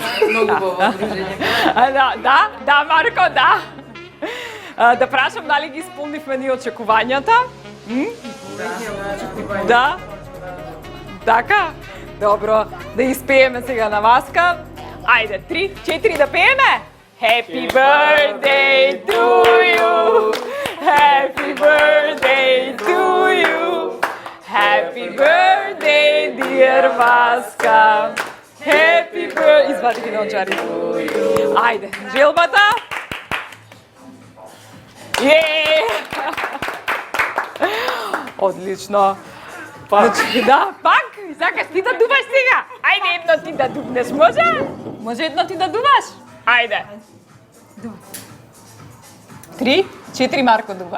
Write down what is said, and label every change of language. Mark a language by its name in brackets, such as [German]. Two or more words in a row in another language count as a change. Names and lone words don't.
[Macedonian] Многу убаво дружење. Да, Марко, да. Да прашам дали ги исполнивме ние очекувањата? Да. Така? Добро, да испееме сега на Васка. Ајде, 3, 4 да пееме. [English] Happy birthday to you. Happy birthday to you. Happy birthday, dear Васка. Happy birthday. [Macedonian] Извади ги наончари. Ајде, желбата. Одлично. Значи, да, пак, сакаш ти да дуваш сега? Ајде едно ти да дувнеш, може? Може едно ти да дуваш? Ајде. 3, 4 Марко дува.